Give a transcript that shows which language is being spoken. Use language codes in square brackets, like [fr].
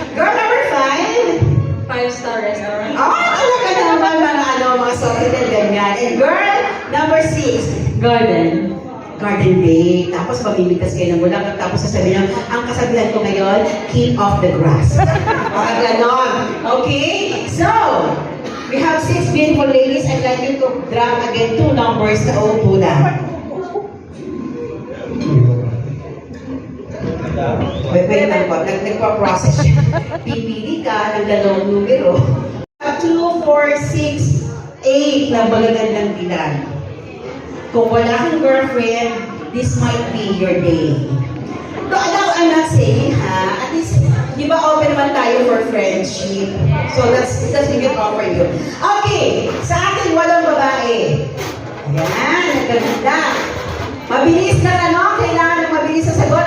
[en] Girl number 5. 5-star restaurant. [tl] Talaga naman mga Sofitel, ganyan. [en] And girl, number 6, Garden. garden date. [tl] Tapos mamimitas kayo ng bulaklak. Tapos sasabihin niyo, ang kasabihan ko ngayon, [en] keep off the grass. [tl] Mga ganon. Okay? [en] So, we have 6 beautiful ladies. I'd like you to drop again 2 numbers [tl] na uupo na. Wait lang po. Nagpa-process siya. Pipili ka ng dalawang numero. 2, 4, 6, 8 na balagan ng dilan. Kung wala kang girlfriend, [en] this might be your day. So, I'm not saying, ha? At least, [tl] di ba [en] open naman tayo for friendship? So, that's we can offer you. [tl] Okay, sa akin, walang babae. Ayan, nagaganda. Mabilis na kailangan ng mabilis sa sagot.